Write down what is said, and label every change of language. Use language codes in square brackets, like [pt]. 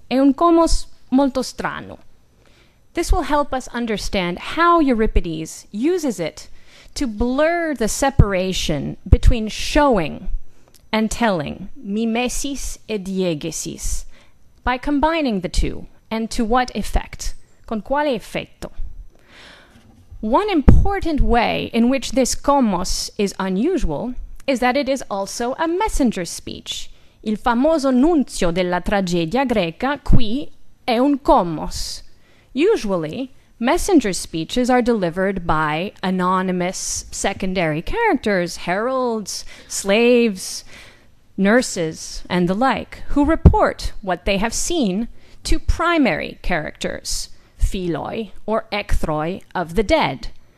[it] È un komos molto strano. [en] This will help us understand how Euripides uses it to blur the separation between showing and telling, mimesis e diegesis, by combining the two, and to what effect, [it] con quale effetto. [en] One important way in which this komos is unusual is that it is also a messenger speech. [it] Il famoso nunzio della tragedia greca qui è un komos. [en] Usually, messenger speeches are delivered by anonymous secondary characters, heralds, slaves, nurses, and the like, who report what they have seen to primary characters, philoi or ekthroi of the dead.